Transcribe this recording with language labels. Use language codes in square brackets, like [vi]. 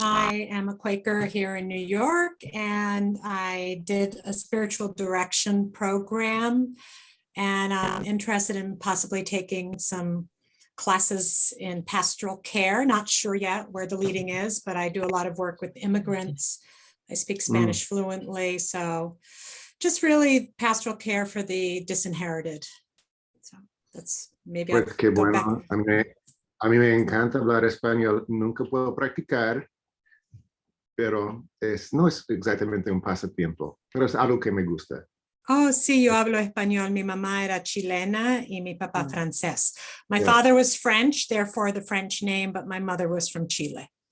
[en] I am a Quaker here in New York, and I did a spiritual direction program, and I'm interested in possibly taking some classes in pastoral care. Not sure yet where the leading is, but I do a lot of work with immigrants. I speak Spanish fluently, so just really pastoral care for the disinherited. So that's maybe [es] Pues qué bueno. A mí me encanta hablar español. Nunca puedo practicar, pero no es exactamente un pasatiempo, pero es algo que me gusta. Oh, sí, yo hablo español. Mi mamá era chilena y mi papá francés. [en] My father was French, therefore the French name, but my mother was from Chile.